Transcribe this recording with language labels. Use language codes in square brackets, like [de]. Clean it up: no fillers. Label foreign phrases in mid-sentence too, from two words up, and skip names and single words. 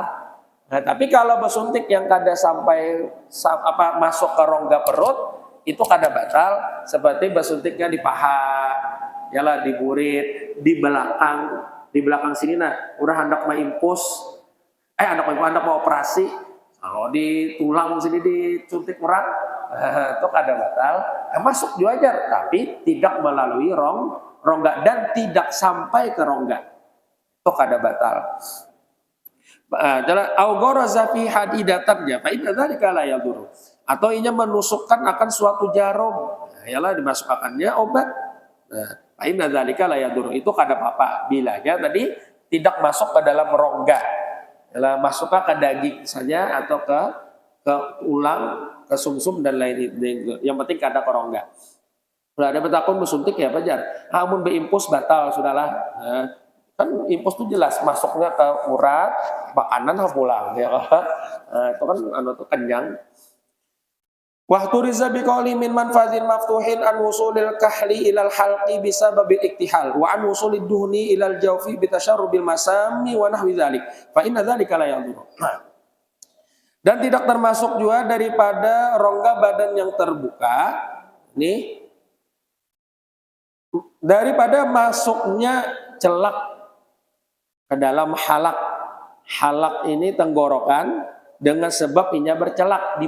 [bjn] Nah, tapi kalau bersuntik yang kada sampai masuk ke rongga perut, itu kada batal, seperti bersuntiknya di paha, yalah di burit, di belakang sini nah, udah hendak mau impus, hendak mau operasi, kalau di tulang sini disuntik urat, itu kada batal, masuk juga aja, tapi tidak melalui rongga dan tidak sampai ke rongga, itu kada batal. [ar] Adalah أو غرز في حديدة يا، فإن ذلك لا يضر. [bjn] Atau inya menusukkan akan suatu jarum, yalah dimasukkannya obat. Nah, [ar] فإن ذلك لا يضر. [bjn] Itu kada apa-apa bilanya tadi tidak masuk ke dalam rongga. Yalah masuk ke daging saja atau ke ulang, ke sumsum dan lain. Yang penting kada ke rongga. Udah ada betakun bersuntik ya pajar. Amun beimpus batal sudahlah. Nah, kan impus itu jelas masuknya ke urat, makanan pulang ya kan. Itu kan tuh kenyang. [ar] واحترز بقوله من منفذ مفتوح عن وصول الكحل إلى الحلق بسبب الاكتحال وعن وصول الدهن إلى الجوف بتشرب المسام ونحو ذلك فإن ذلك لا يضر. [bjn] Dan tidak termasuk juga daripada rongga badan yang terbuka nih daripada masuknya celak ke dalam halak ini tenggorokan dengan sebab inya bercelak di